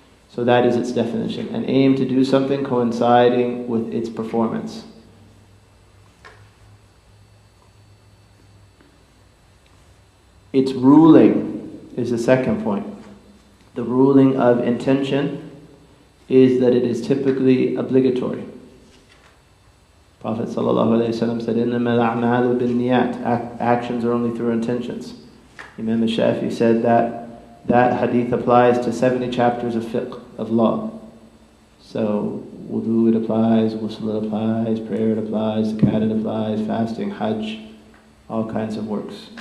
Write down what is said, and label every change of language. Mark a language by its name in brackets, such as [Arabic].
[English] So that is its definition. An aim to do something coinciding with its performance. Its ruling is the second point. The ruling of intention is that it is typically obligatory. Prophet ﷺ said, [Arabic] إِنَّمَا الْأَعْمَالُ بِالنِّيَّاتِ. [English] Actions are only through intentions. Imam al-Shafi said that hadith applies to 70 chapters of fiqh, of law. So wudu it applies, ghusl it applies, prayer it applies, zakat it applies, fasting, hajj, all kinds of works.